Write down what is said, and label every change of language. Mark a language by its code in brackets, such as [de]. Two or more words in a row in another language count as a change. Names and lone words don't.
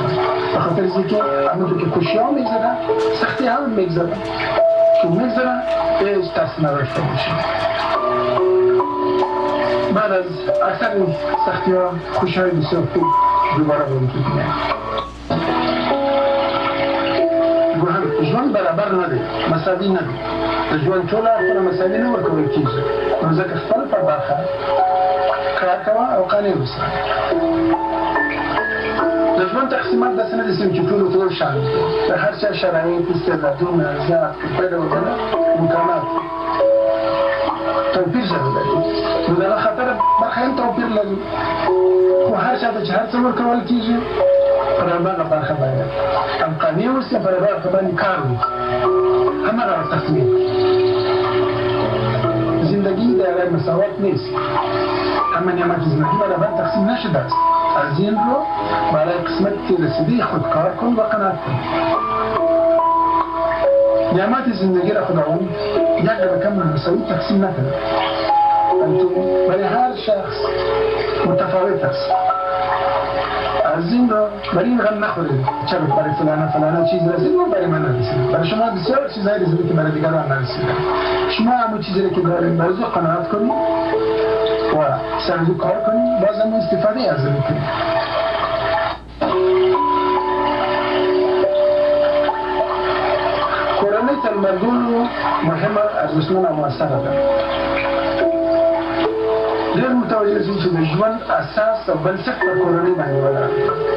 [fa] به خاطر از اینکه همونطور که خوشی ها میگذره سختی هم میگذره. چون میگذره هیچ ترس نداشته باشید. بعد از اکثر این سختی ها خوشی های بسیار خوب دوباره به وجود میاد. [ps] ژوند برابر نه دی، مساوي نه دی. د ژوند ټول اړخونه مساوي نه ورکول کېږي. نو ځکه خپل په برخه کار کوه او قانع اوسه. د ژوند تقسیمات داسې نه دي چې ټولو ته شان دي. د هر چا شرایط، استعدادونه، ذات، کړکېچ او امکانات توپیر سره لري. نو د هغه خاطر برخه هم توپیر لري. خو هر چا ته چې هر څه ورکول کېږي پر هغه برخه باندې هم قانع اوسي، پر هغه برخه باندې کار وکړي. [fa] هماغه تقسیم زندگی در مساوات نیست. اما نعمت زندگی برابر تقسیم نشده است. از این رو برای قسمت رسیده خود کار کن و قناعت کن. نعمت زندگی را خداوند یک رقم مساوی تقسیم نکرده. برای هر شخص متفاوت است. از این رو برای این غم نخورید. چرا برای فلانه چیز رسید و برای من نرسید. برای شما بسیار چیزایی رسیده که برای دیگران نرسیده. شما همون چیزی رو که دارید برای او قناعت کنید و سرزو کار کنید، باز هم استفاده از این کنید. [ps] کورنۍ تلمردون مهمه، ارزشمنه او مؤثره ده. ډېر متوجه شئ چې د ژوند اساس او بنسټ پر کورنۍ باندې ولاړ دی.